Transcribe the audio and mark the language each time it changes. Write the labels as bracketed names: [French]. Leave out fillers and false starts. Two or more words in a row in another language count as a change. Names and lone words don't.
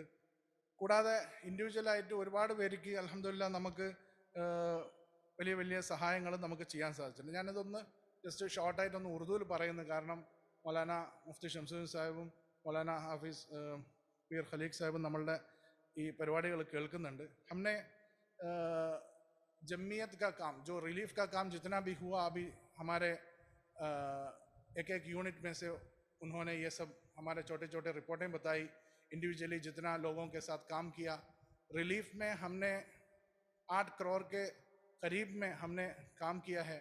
[Malayalam] കൂടാതെ ഇൻഡിവിജ്വലായിട്ട് ഒരുപാട് പേർക്ക് അൽഹംദുലില്ലാ നമുക്ക് വലിയ വലിയ സഹായങ്ങൾ നമുക്ക് ചെയ്യാൻ സാധിച്ചിട്ടുണ്ട്. ഞാനിതൊന്ന് ജസ്റ്റ് ഷോർട്ടായിട്ടൊന്ന് ഉറുദുവിൽ പറയുന്നു, കാരണം മൗലാന മുഫ്തി ഷംസുദ്ദീൻ സാഹിബും മൗലാന ഹാഫിസ് പീർ ഖലീഖ് സാഹിബും നമ്മളുടെ ഈ പരിപാടികൾ കേൾക്കുന്നുണ്ട്. [Urdu] ہم نے جمعیت کا کام، جو ریلیف کا کام جتنا بھی ہوا، ابھی ہمارے ایک ایک یونٹ میں سے انہوں نے یہ سب ہمارے چھوٹے چھوٹے رپورٹیں بتائی، انڈیویجولی جتنا لوگوں کے ساتھ کام کیا. ریلیف میں ہم نے 8 کروڑ کے قریب میں ہم نے کام کیا ہے.